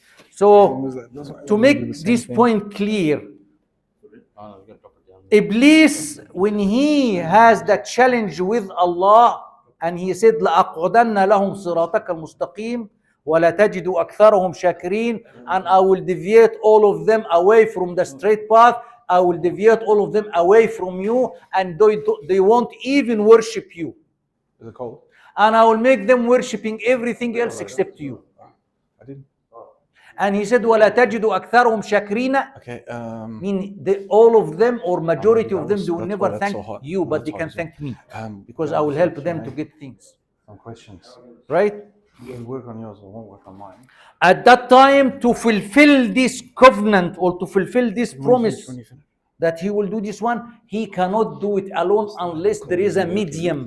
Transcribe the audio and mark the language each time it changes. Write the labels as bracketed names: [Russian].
[English] So, to make this point clear, Iblis, when he has the challenge with Allah, and he said, [Arabic] لَأَقْعُدَنَّ لَهُمْ صِرَاطَكَ الْمُسْتَقِيمِ وَلَا تَجِدُ أَكْثَرَهُمْ شَاكِرِينَ, [English] and I will deviate all of them away from the straight path. I will deviate all of them away from you, and they won't even worship you. Is it cold? And I will make them worshipping everything else except you. I didn't. And he said, [Arabic] وَلَا تَجِدُ أَكْثَرَهُمْ شَاكِرِينَ. [English] Okay. Mean all of them or majority of them, they will never thank you, but they can thank me, because I will help them to get things. Some questions. Right? You work on yours, I won't work on mine. At that time, to fulfill this covenant or to fulfill this promise that he will do this one, he cannot do it alone unless there is a medium.